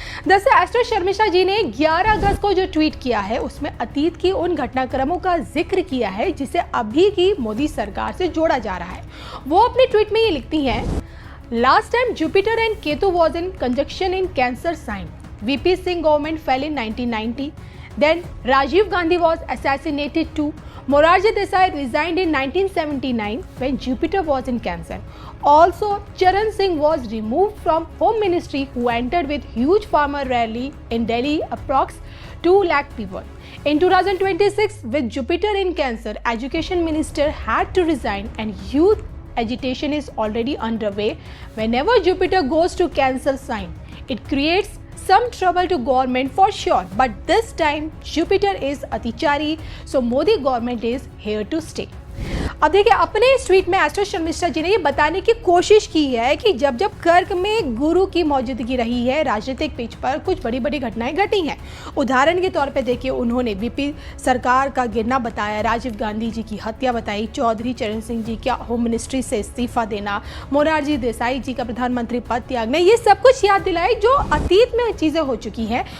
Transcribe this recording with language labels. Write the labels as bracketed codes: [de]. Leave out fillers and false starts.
[hi] दरअसल एस्ट्रो शर्मिष्ठा जी ने 11 अगस्त को जो ट्वीट किया है उसमें अतीत की उन घटनाक्रमों का जिक्र किया है जिसे अभी की मोदी सरकार से जोड़ा जा रहा है। वो अपने ट्वीट में ये लिखती हैं, [en] Last time Jupiter and Ketu was in conjunction in Cancer sign. VP Singh government fell in 1990. Then Rajiv Gandhi was assassinated too. Morarji Desai resigned in 1979 when Jupiter was in Cancer. Also, Charan Singh was removed from Home Ministry, who entered with huge farmer rally in Delhi, approx 2 lakh people. In 2026, with Jupiter in Cancer, Education Minister had to resign and youth agitation is already underway. Whenever Jupiter goes to Cancer sign, it creates some trouble to government for sure, but this time Jupiter is Atichari, so Modi government is here to stay. [hi] अब देखिए, अपने इस tweet में astro Sharmishtha जी ने ये बताने की कोशिश की है कि जब जब कर्क में गुरु की मौजूदगी रही है, राजनीतिक पिच पर कुछ बड़ी बड़ी घटनाएं घटी हैं। उदाहरण के तौर पे देखिए, उन्होंने वीपी सरकार का गिरना बताया, राजीव गांधी जी की हत्या बताई, चौधरी चरण सिंह जी का होम मिनिस्ट्री से इस्तीफा देना, मोरारजी देसाई जी का प्रधानमंत्री पद त्यागना, ये सब कुछ याद दिलाए जो अतीत में चीजें हो चुकी हैं।